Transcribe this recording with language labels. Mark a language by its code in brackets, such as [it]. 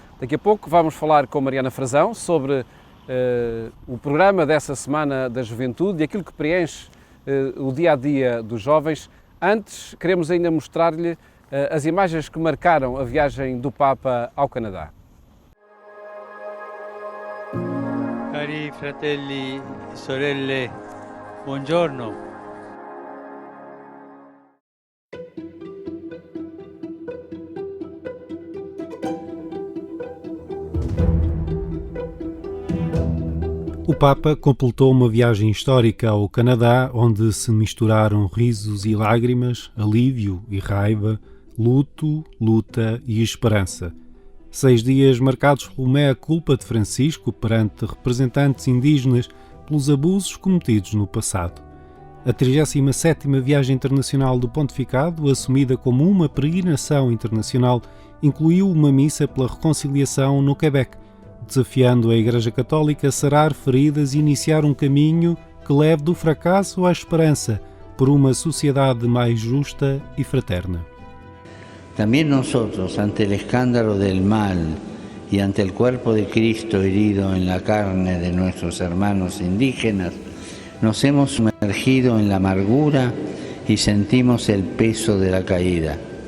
[pt] Daqui a pouco vamos falar com Mariana Frazão sobre o programa dessa Semana da Juventude e aquilo que preenche o dia-a-dia dos jovens. Antes, queremos ainda mostrar-lhe as imagens que marcaram a viagem do Papa ao Canadá. [it] Cari fratelli e sorelle, buongiorno. [pt] O Papa completou uma viagem histórica ao Canadá, onde se misturaram risos e lágrimas, alívio e raiva, luto, luta e esperança. 6 dias marcados pelo mea-culpa de Francisco perante representantes indígenas pelos abusos cometidos no passado. A 37ª Viagem Internacional do Pontificado, assumida como uma peregrinação internacional, incluiu uma missa pela reconciliação no Quebec, desafiando a Igreja Católica a sarar feridas e iniciar um caminho que leve do fracasso à esperança por uma sociedade mais justa e fraterna. [es] También nosotros, ante el escándalo del mal y ante el cuerpo de Cristo herido en la carne de nuestros hermanos indígenas, nos hemos sumergido en la amargura y sentimos el peso de la caída.